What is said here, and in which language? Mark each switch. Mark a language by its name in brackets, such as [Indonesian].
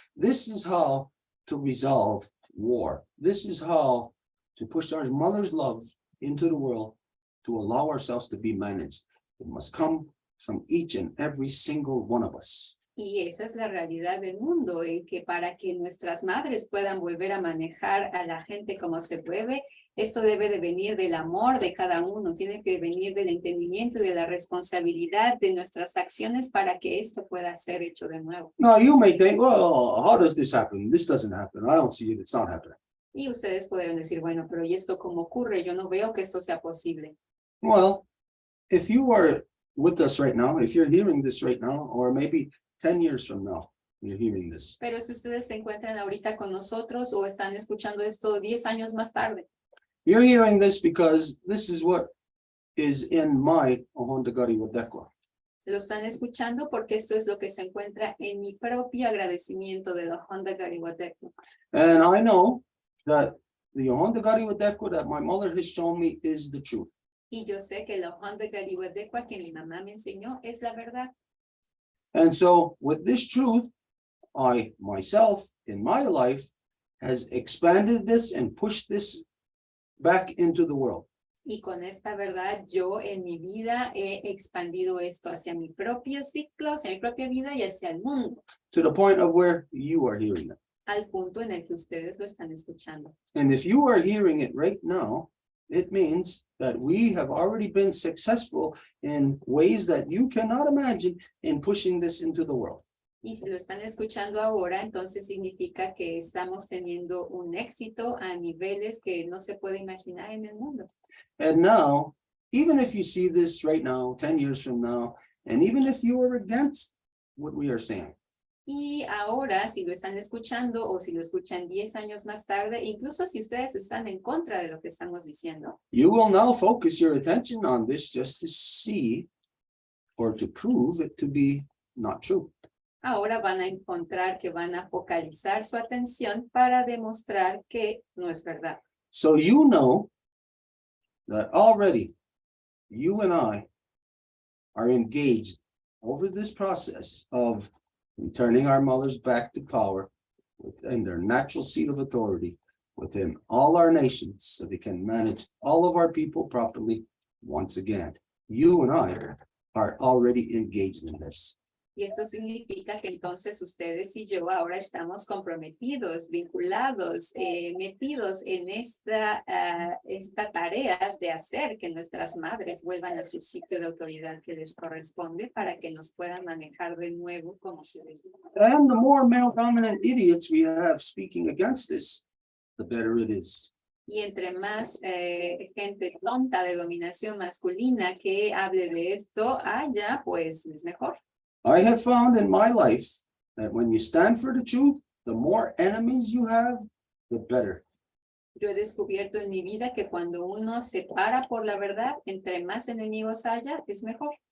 [English] This is how to resolve war. This is how to push our mother's love into the world, to allow ourselves to be managed. It must come from each and every single one of us. [Spanish] Y esa es la realidad del mundo, en que para que nuestras madres puedan volver a manejar a la gente como se debe, esto debe de venir del amor de cada uno, tiene que venir del entendimiento y de la responsabilidad de nuestras acciones para que esto pueda ser hecho de nuevo. [English] Now you may think, well, how does this happen? This doesn't happen. I don't see it. It's not happening. [Spanish] Y ustedes podrán decir, bueno, pero ¿y esto cómo ocurre? Yo no veo que esto sea posible. [English] Well, if you are with us right now, if you're hearing this right now, or maybe 10 years from now, you're hearing this. [Spanish] Pero si ustedes se encuentran ahorita con nosotros o están escuchando esto 10 años más tarde, [English] You're hearing this because this is what is in my Ohondagari Wadekwa. [Spanish] Lo están escuchando porque esto es lo que se encuentra en mi propio agradecimiento de la Honda Gariwadeco. [English] And I know that the Honda Gariwadeco that my mother has shown me is the truth. [Spanish] Y yo sé que la Honda Gariwadeco que mi mamá me enseñó es la verdad. [English] And so with this truth, I myself in my life has expanded this and pushed this back into the world. [Spanish] Y con esta verdad yo en mi vida he expandido esto hacia mi propio ciclo, hacia mi propia vida y hacia el mundo. [English] To the point of where you are hearing it. [Spanish] Al punto en el que ustedes lo están escuchando. [English] And if you are hearing it right now, it means that we have already been successful in ways that you cannot imagine in pushing this into the world. [Spanish] Y si lo están escuchando ahora, entonces significa que estamos teniendo un éxito a niveles que no se puede imaginar en el mundo. [English] And now, even if you see this right now, 10 years from now, and even if you are against what we are saying, [Spanish] Y ahora, si lo están escuchando o si lo escuchan 10 años más tarde, incluso si ustedes están en contra de lo que estamos diciendo, [English] you will now focus your attention on this just to see or to prove it to be not true. [Spanish] ahora van a encontrar que van a focalizar su atención para demostrar que no es verdad. [English] So you know that already you and I are engaged over this process of returning our mothers back to power within their natural seat of authority within all our nations so they can manage all of our people properly once again. You and I are already engaged in this. [Spanish] Y esto significa que entonces ustedes y yo ahora estamos comprometidos, vinculados, metidos en esta tarea de hacer que nuestras madres vuelvan a su sitio de autoridad que les corresponde para que nos puedan manejar de nuevo como se debe. [English] And the more male dominant idiots we have speaking against this, the better it is. [Spanish] Y entre más gente tonta de dominación masculina que hable de esto haya, pues es mejor. [English] I have found in my life that when you stand for the truth, the more enemies you have, the better. [Spanish] Yo he descubierto en mi vida que cuando uno se para por la verdad, entre más enemigos haya, es mejor.